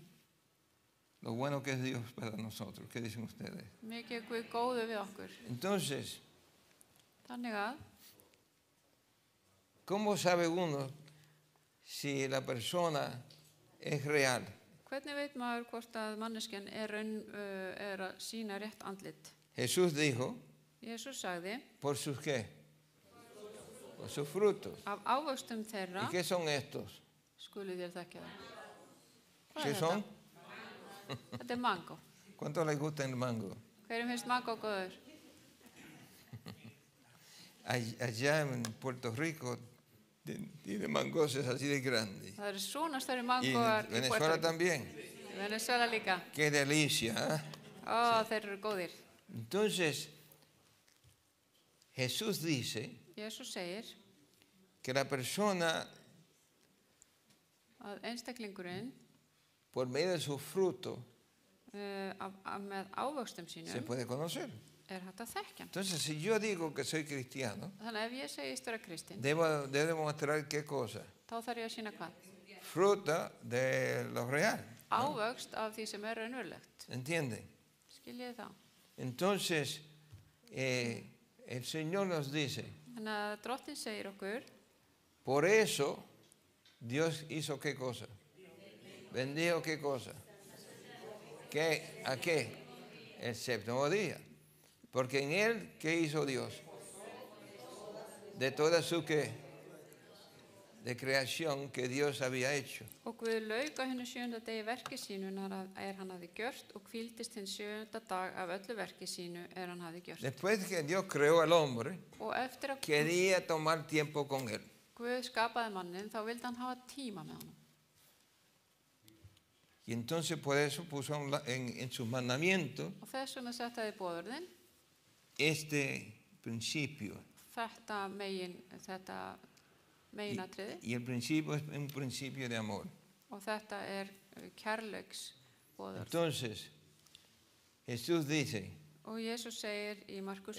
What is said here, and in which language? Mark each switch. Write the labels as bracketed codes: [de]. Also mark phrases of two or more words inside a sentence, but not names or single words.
[es] Lo bueno que es Dios para nosotros. ¿Qué dicen ustedes? [is] Mikið er Guð góður við okkur. [es] Entonces, [is] Þannig að, [es] ¿cómo sabe uno si la persona es real? [is] hvernig veit maður hvort að manneskjan er að sína rétt andlit? [es] Jesús dijo, [is] Jesús sagði, [es] ¿por sus qué? Por sus frutos. [is] af ávöxtum þeirra [es] ¿Y qué son estos? [is] skulu þér þekkja það. Hvað [es] ¿Qué [is] er [es] son? [is] þetta? Þetta er mango. [es] ¿Cuánto les gusta el mango? [is] Hverjum finnst mango góður? [es] Allá en Puerto Rico tiene mangoses así de grandes. [is] Það eru svona stærri [es] Y [is] mangoar [es] en Venezuela también. [is] Í Venezuela líka. [es] Qué delicia. ¿Eh? [is] Ó, þeir eru góðir. [es] Entonces, Jesús dice [is] Jesús segir [es] que la persona, [is] að einstaklingurinn [es] por medio de sus frutos, [is] með ávöxtum [es] se [is] sínum [es] puede conocer. [is] er hægt að þekkja hann. [es] Entonces, si yo digo que soy cristiano, [is] Þannig að ef ég segist vera kristinn, [es] debo demostrar qué cosa. [is] þá þarf ég að sína hvað? [es] Fruta de lo real. [is] Ávöxt af því sem er raunverulegt. [es] ¿Entienden? [is] Skiljið það. [es] Entonces, el Señor nos dice, [is] Þannig að Drottinn segir okkur, [es] por eso Dios hizo qué cosa. Bendijo qué cosa. ¿A qué? El séptimo día. Porque en él, ¿qué hizo Dios? De toda su ¿qué? De creación que Dios había hecho. [is] og Guð lauk á hennu 7. degi verki sínu hann hafði gjört og hvíldist hinn 7. dag af öllu verki sínu hann hafði gjört. [es] Después que Dios creó al hombre, [is] Og eftir að [es] quería tomar tiempo con él. [is] Guð skapaði mannin, þá vildi hann hafa tíma með honum. [es] Y entonces por eso puso en sus mandamientos [is] Og þess vegna settaði boðorðin [es] este principio. [is] þetta meginatriði [es] Y el principio es un principio de amor. [is] og þetta kærleiks boðorð. [es] Entonces, Jesús dice, [is] Og Jesús segir í Markus